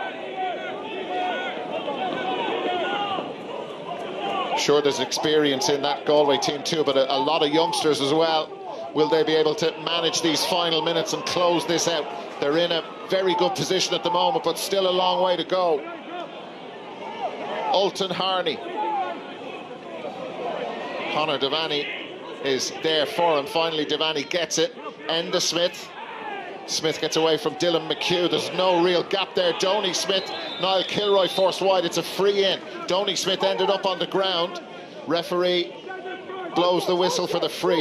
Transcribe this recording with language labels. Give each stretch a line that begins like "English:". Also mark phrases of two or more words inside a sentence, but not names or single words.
English: Sure, there's experience in that Galway team too, but a lot of youngsters as well. Will they be able to manage these final minutes and close this out? They're in a very good position at the moment, but still a long way to go. Ultan Harney. Conor Devaney is there for him. Finally, Devaney gets it. Enda Smith. Smith gets away from Dylan McHugh. There's no real gap there. Donny Smith, Niall Kilroy forced wide. It's a free in. Donny Smith ended up on the ground. Referee blows the whistle for the free.